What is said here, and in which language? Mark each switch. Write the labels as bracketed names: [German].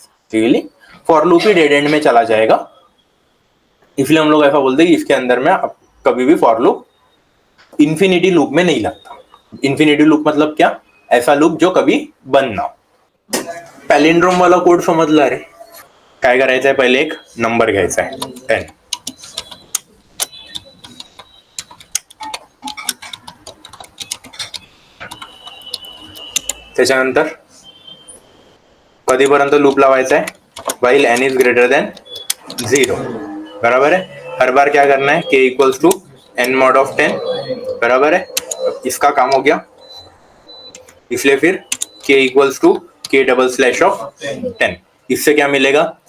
[Hindi] ठीक, for loop he dead and में चला जाएगा, इसलिए हम लोग ऐसा बोलते हैं कि इसके अंदर में कभी भी फॉर लूप इंफिनिटी लूप में नहीं लगता। इंफिनिटी लूप मतलब क्या? ऐसा लूप जो कभी बंद ना हो। [Marathi] पैलिंड्रोम वाला कोड समजला रे? काय करायचं आहे? पहिले एक नंबर घ्यायचा आहे 10, त्याच्यानंतर कधीपर्यंत लूप लावायचा आहे? [Hindi] While n is greater than 0, बराबर है। हर बार क्या करना है? k equals to n mod of 10, बराबर है। इसका काम हो गया, इसलिए फिर k equals to k double slash of 10। इससे क्या मिलेगा?